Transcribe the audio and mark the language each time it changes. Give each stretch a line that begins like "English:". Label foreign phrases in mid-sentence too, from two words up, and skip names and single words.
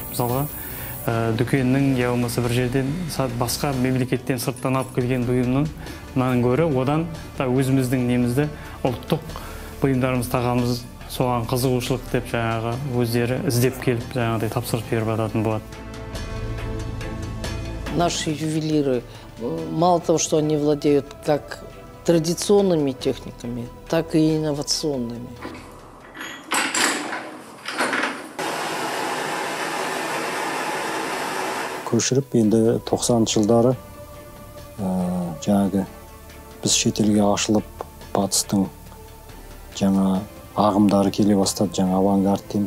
Kazakh: Мысалға, дүкеннің я болмаса бір жерден басқа мемлекеттен сырттан алып келген бұйымнан гөрі одан да өзіміздің немізді ұлттық бұйымдарымыз тағамыз соған қызығушылық деп жаңағы өздері іздеп келіп жаңағыдай тапсырыс беріп жататын болады.
Russian: Наши ювелиры, мало того, что они владеют как традиционными техниками, так и инновационными.
Kazakh: Көшіріп, енді 90-шы жылдары жаңағы біз шетелге ашылып, батыстың жаңа ағымдары келе бастады, жаңа авангард дейміз.